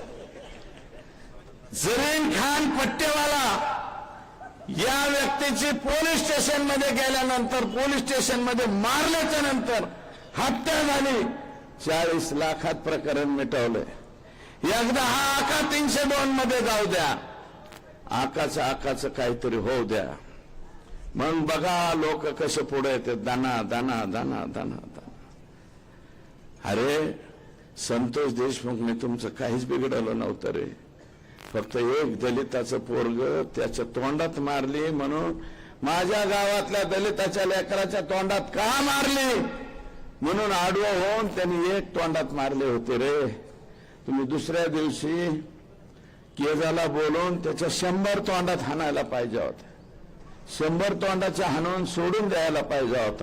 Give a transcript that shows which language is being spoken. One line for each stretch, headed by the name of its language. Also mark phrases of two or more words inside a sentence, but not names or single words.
Marathi: जरीन खान पट्टेवाला या व्यक्तीची पोलीस स्टेशन मध्ये गेल्यानंतर, पोलीस स्टेशन मध्ये मारल्याच्या नंतर हत्या झाली, 40 लाखात प्रकरण मिटवलंय. एकदा हा आका 302 मध्ये जाऊ द्या, आकाचं काहीतरी होऊ द्या, मग बघा लोक कसे पुढे येते. दाना दाना दाना दाना दाना. अरे संतोष देशमुखने तुमचं काहीच बिघडवलं नव्हतं रे, फक्त एक दलिताचं पोरग त्याच्या तोंडात मारली म्हणून, माझ्या गावातल्या दलिताच्या लेकराच्या तोंडात का मारली म्हणून आडवं होऊन त्यांनी एक तोंडात मारले होते रे. तुम्ही दुसऱ्या दिवशी केजाला बोलून त्याच्या 100 तोंडात हाणायला पाहिजे होता, 100 तोंडाच्या हाणून सोडून द्यायला पाहिजे होता.